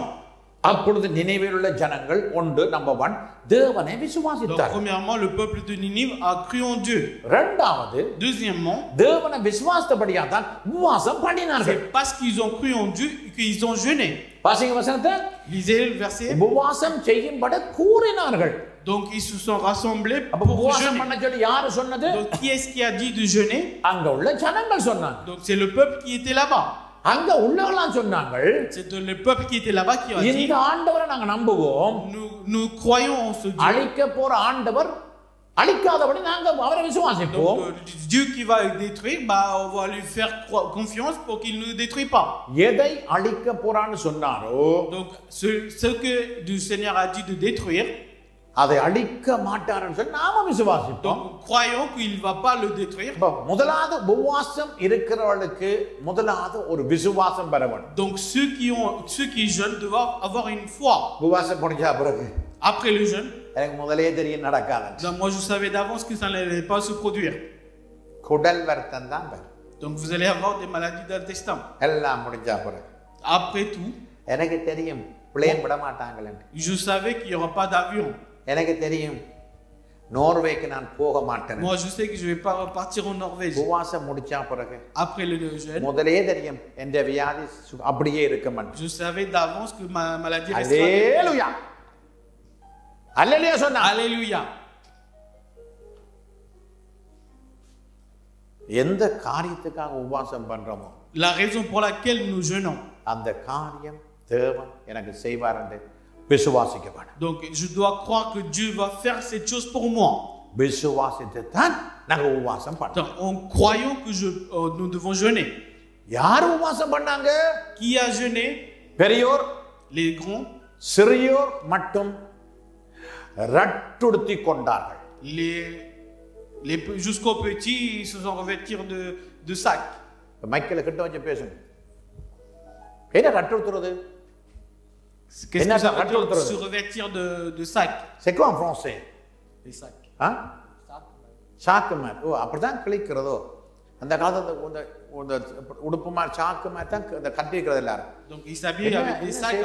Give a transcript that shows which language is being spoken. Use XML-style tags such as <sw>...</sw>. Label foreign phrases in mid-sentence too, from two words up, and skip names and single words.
<ta>அப்பொழுது நினிவேயில் உள்ள ஜனங்கள் ஒன்று, நம்பர் 1, தேவனை விசுவாசித்தார்கள்.</ta> <fr>Premièrement, le peuple de Ninive a cru en Dieu.</fr> <ta>இரண்டாவது,</ta> <fr>deuxièmement,</fr> <ta>தேவனை விசுவாசித்தபடியா தான் உபவாசம் பண்ணினார்கள்.</ta> <fr>C'est parce qu'ils ont cru en Dieu qu'ils ont jeûné.</fr> <ta>வாசிங்க வசனத்தை.</ta> <fr>Lisez le verset.</fr> <ta>உபவாசம் செய்யும்படி கூறினார்கள்.</ta> <fr>Donc ils se sont rassemblés pour</fr> <ta>உபவாசம் பண்ண சொல்லி யார் சொன்னது?</ta> <fr>Donc qui est-ce qui a dit de jeûner?</fr> <ta>அங்க உள்ள ஜனங்கள் சொன்னாங்க.</ta> <fr>Donc c'est le peuple qui était là-bas.</fr> <ta>அங்க உள்ளவங்களாம் சொன்னாங்க.</ta> <fr>C'est le peuple qui était là-bas qui a dit,</fr> <ta>இந்த ஆண்டவரை நாங்க நம்புவோம்.</ta> <fr>nous croyons en ce Dieu.</fr> <ta>அழிக்க போற ஆண்டவர் அழிக்காதபடி நாங்க அவரை விசுவாசிப்போம்.</ta> <fr>Donc Dieu qui va détruire, on va lui faire confiance pour qu'il ne détruise pas.</fr> <ta>எதை அழிக்க போறான்னு சொன்னாரோ,</ta> <fr>donc ce que le Seigneur a dit de détruire,</fr> <ta>அதை அழிக்க மாட்டார்னு சொல்லி நாம விசுவாசிப்போம்.</ta> <fr>donc croyons qu'il va pas le détruire.</fr> <ta>முதலாவது உபவாசம் இருக்கிறவர்களுக்கு முதலாவது ஒரு விசுவாசம் வர வேண்டும்.</ta> <fr>donc ceux qui jeûnent doivent avoir une foi.</fr> <ta>உபவாசம் முடிஞ்சா பிறகு</ta> <fr>après le jeûne,</fr> <ta>எனக்கு முதலே தெரியும் நடக்காது.</ta> <fr>moi je savais d'avance que ça n'allait pas se produire.</fr> <ta>குடல் வருத்தம் தான் வரும்.</ta> <fr>donc vous allez avoir des maladies d'intestin.</fr> <ta>எல்லாம் முடிஞ்சா பிறகு.</ta> <fr>après tout,</fr> <ta>எனக்கு தெரியும் பிளேன் விட மாட்டாங்களே.</ta> <fr>je savais qu'il y aura pas d'avion.</fr> <ta>எனக்கு தெரியும் நோர்வேக்கு நான் போக மாட்டேன்.</ta> <fr>moi je sais que je vais pas repartir en Norvège.</fr> <ta>உபவாசம் முடிச்சா பிறகு</ta> <fr>après le jeûne,</fr> <ta>முதலே தெரியும் என்ற வியாதி அப்படியே இருக்க மாட்டேன்.</ta> <fr>je savais d'avance que ma maladie restera.</fr> <ta>அல்லேலூயா, அல்லேலூயா சொன்னா.</ta> <fr>alléluia.</fr> <ta>எந்த காரியத்துக்காக உபவாசம் பண்றோமோ,</ta> <fr>la raison pour laquelle nous jeûnons,</fr> <ta>அந்த காரியம் தேவன் எனக்கு செய்வார் என்று விசுவாசிக்க வேண்டும்.</ta> <fr>donc je dois croire que Dieu va faire cette chose pour moi.</fr> <ta>விசுவாசித்து தான் நாங்க உபவாசம் பண்ணோம்.</ta> <fr>donc en croyant que nous devons jeûner.</fr> <ta>யார் உபவாசம் பண்ணாங்க?</ta> <fr>qui a jeûné?</fr> <ta>பெரியோர்,</ta> <fr>les grands,</fr> <ta>சிறியோர் மட்டும் ரட்டுடுத்தி கொண்டார்கள்.</ta> <fr>les jusqu'aux petits ils se sont revêtir de sac.</fr> <ta>மைக்கேல கிட்ட வச்சு பேசுங்க. என்ன ரட்டுடுத்துறது?</ta> <fr>Qu'est-ce que ça veut dire se revêtir de sac? C'est quoi en français? Les sacs. Hein?</fr> <ta>சாக்கு மேல். ஓ, அப்படிதான் கிழிக்கிறதோ? அந்த காலத்துல இந்த உடுப்பு மாதிரி சாக்கு மாதிரி தான் இந்த கட்டிருக்கிறது எல்லாரும்.</ta> <fr>Donc ils s'habillent avec des sacs.</fr>